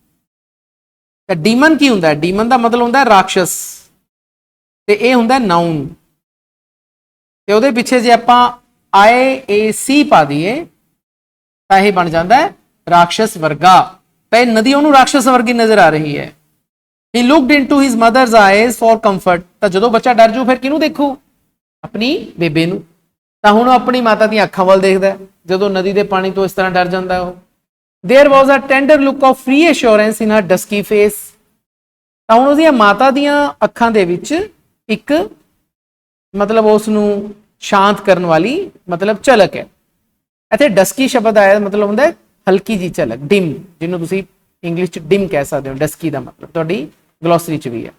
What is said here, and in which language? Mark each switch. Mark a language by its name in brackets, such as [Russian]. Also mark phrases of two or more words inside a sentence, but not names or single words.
[Punjabi] ਤਾਂ ਡੀਮਨ ਕੀ ਹੁੰਦਾ? ਡੀਮਨ ਦਾ ਮਤਲਬ ਹੁੰਦਾ ਰਾਖਸ਼ਸ, ਤੇ ਇਹ ਹੁੰਦਾ ਨਾਊਨ। ਤੇ ਉਹਦੇ ਪਿੱਛੇ ਜੇ ਆਪਾਂ IAC ਪਾ ਦਈਏ ਤਾਂ ਇਹ ਬਣ ਜਾਂਦਾ ਹੈ ਰਾਖਸ਼ਸ ਵਰਗਾ। ਤਾਂ ਇਹ ਨਦੀ ਉਹਨੂੰ ਰਾਖਸ਼ਸ ਵਰਗੀ ਨਜ਼ਰ ਆ ਰਹੀ ਹੈ। [English] He looked into his mother's eyes for comfort. [Punjabi] ਤਾਂ ਜਦੋਂ ਬੱਚਾ ਡਰ ਜੂ ਫਿਰ ਕਿਹਨੂੰ ਦੇਖੂ? ਆਪਣੀ ਬੇਬੇ ਨੂੰ। ਤਾਂ ਹੁਣ ਉਹ ਆਪਣੀ ਮਾਤਾ ਦੀਆਂ ਅੱਖਾਂ ਵੱਲ ਦੇਖਦਾ। ਜਦੋਂ ਨਦੀ ਦੇ ਪਾਣੀ ਤੋਂ ਇਸ ਤਰ੍ਹਾਂ ਡਰ ਜਾਂਦਾ ਉਹ। [English] There was a tender look of free assurance in her dusky face. [Punjabi] ਤਾਂ ਹੁਣ ਉਹਦੀਆਂ ਮਾਤਾ ਦੀਆਂ ਅੱਖਾਂ ਦੇ ਵਿੱਚ ਇੱਕ ਮਤਲਬ ਉਸ ਨੂੰ ਸ਼ਾਂਤ ਕਰਨ ਵਾਲੀ ਮਤਲਬ ਝਲਕ ਹੈ। ਇੱਥੇ ਡਸਕੀ ਸ਼ਬਦ ਆਇਆ ਮਤਲਬ ਹੁੰਦਾ ਹੈ ਹਲਕੀ ਜੀ ਝਲਕ, ਡਿਮ, ਜਿਹਨੂੰ ਤੁਸੀਂ ਇੰਗਲਿਸ਼ ਚ ਡਿਮ ਕਹਿ ਸਕਦੇ ਹੋ। ਡਸਕੀ ਦਾ ਮਤਲਬ ਤੁਹਾਡੀ ਗਲੋਸਰੀ ਚ ਵੀ ਹੈ।